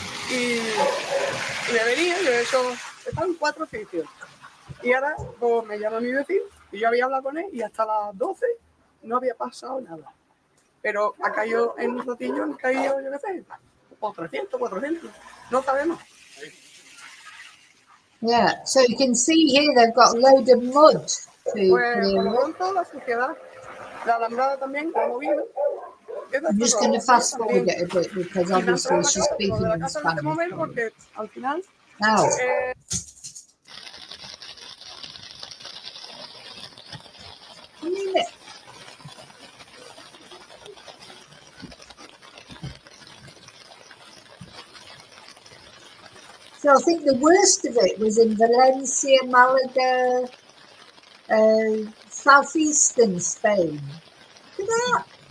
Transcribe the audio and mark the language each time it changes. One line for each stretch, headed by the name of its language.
Spanish: Y me venía, yo he hecho, están 4 sitios. Y ahora pues, me llama mi vecino, y yo había hablado con él, y hasta las 12 no había pasado nada. Pero ha caído en un ratillo, han caído, yo qué sé, por 300, 400, no sabemos.
English: Yeah, so you can see here they've got a load of mud to
Spanish: Pues por lo pronto la suciedad, la alambrada también, la movida.
English: I'm just going to fast forward it a bit because obviously she's speaking in Spanish.
Spanish: Porque al final,
English: Now, I mean, so I think the worst of it was in Valencia, Malaga, southeastern Spain. Look at that.